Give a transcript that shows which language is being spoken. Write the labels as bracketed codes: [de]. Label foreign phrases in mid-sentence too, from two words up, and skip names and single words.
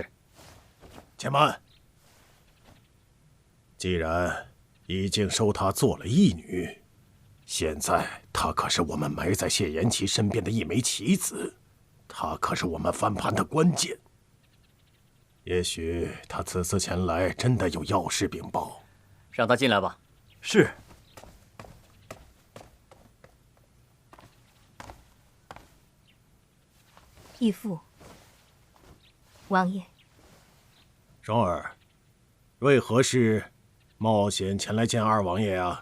[zh] 且慢，既然已經收她做了義女，現在她可是我們埋在謝延琪身邊的一枚棋子，她可是我們翻盤的關鍵。也許她此次前來真的有要事稟報。讓他進來吧。是。義父，王爺，雙兒，為何事冒險前來見二王爺啊？